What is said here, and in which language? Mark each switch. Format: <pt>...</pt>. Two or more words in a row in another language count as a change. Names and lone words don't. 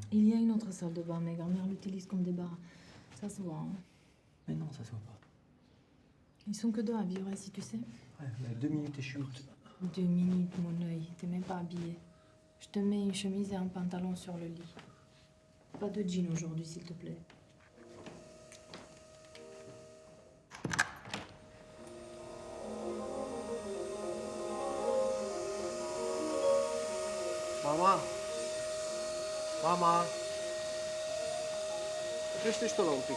<fr>Il y a une autre salle de bain, mais grand-mère l'utilise comme débat. Ça se voit, hein. Mais non, ça se voit pas. Ils sont que deux à vivre ici, tu sais. Ouais, mais 2 minutes et je chute. 2 minutes, mon œil, t'es même pas habillé. Je te mets une chemise et un pantalon sur le lit. Pas de jean aujourd'hui, s'il te plaît.</fr> <ro>Mama! Mama! Oprește și tu la un pic.</ro>